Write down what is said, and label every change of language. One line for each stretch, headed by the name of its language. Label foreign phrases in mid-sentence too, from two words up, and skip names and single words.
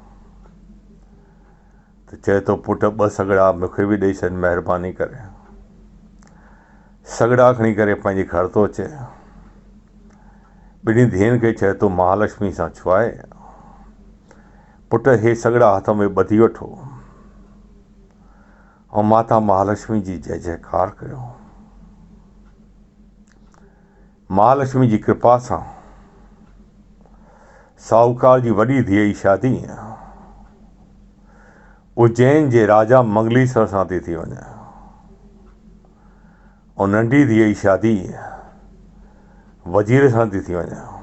Sindhi: त चए थो, पुट 2 सॻड़ा मूंखे बि ॾेई छॾ महिरबानी करे। सॻड़ा खणी करे पंहिंजे घर थो अचे। ॿिन्ही धीअनि खे चए थो, महालक्ष्मी सां छो आहे, पुट हे सॻड़ा हथ में ॿधी वठो ऐं माता महालक्ष्मी जी जय जयकार कयो। महालक्ष्मी जी कृपा सां साहूकार जी वॾी धीअ जी शादी उज्जैन जे राजा मंगलीश्वर सां थी वञे ऐं नंढी धीअ जी शादी वज़ीर सां थी वञे।